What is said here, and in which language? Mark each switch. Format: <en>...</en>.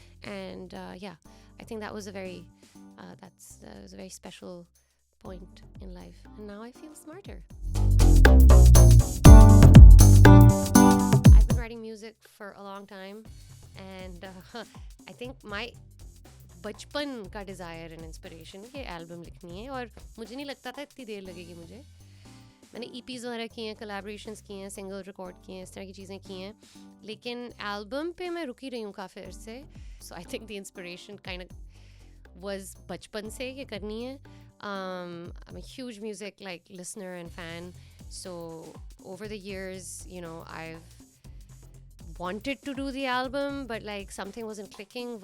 <en>And yeah, I think that was a very was a very special point in life, and now I feel smarter. I've been writing music for a long time, and I think my</en> <hi>बचपन का</hi> <en>desire and inspiration</en> <hi>ये album लिखनी है, और मुझे नहीं लगता था इतनी देर लगेगी मुझे. मैंने EPs वगैरह किए हैं, collaborations किए हैं, single record किए हैं, इस तरह की चीज़ें की हैं, लेकिन album पे मैं रुकी रही हूँ काफ़ी अरसे.</hi> <en>So I think the inspiration kind of was</en> <hi>बचपन से ये करनी है.</hi> <en>I'm a huge music like listener and fan, so over the years, you know, I've wanted to do the album, but like something wasn't clicking.</en>